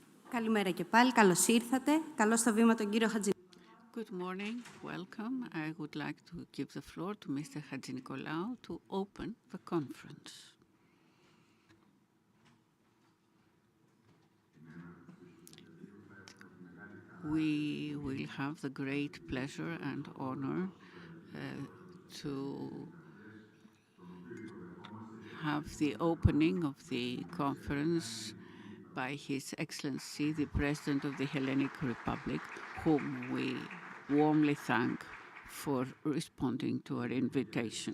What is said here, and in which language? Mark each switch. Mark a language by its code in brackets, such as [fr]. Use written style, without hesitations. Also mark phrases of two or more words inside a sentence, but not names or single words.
[el] Καλημέρα και πάλι. Καλώς ήρθατε. Καλώς στο βήμα τον κύριο Χατζη. [en] Good morning, welcome. I would like to give the floor to Mr. Hadjinikolaou to open the conference. We will have the great pleasure and honor to have the opening of the conference by His Excellency, the President of the Hellenic Republic, whom we warmly thank for responding to our invitation.